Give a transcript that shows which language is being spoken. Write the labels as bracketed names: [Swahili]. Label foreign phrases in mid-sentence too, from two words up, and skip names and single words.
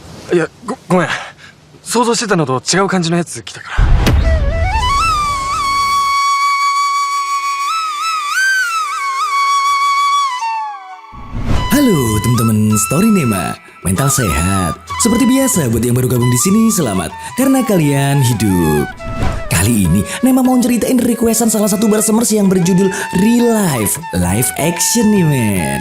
[Japanese] いや、ごめん。想像してたのと違う感じのやつ来たから。 [Indonesian] Halo teman-teman Storynema, mental sehat. Seperti biasa buat yang baru gabung di sini, selamat karena kalian hidup. Kali ini Nema mau ceritain requestan salah satu Barsemers yang berjudul Real Life, [English] live action [Indonesian] nih men.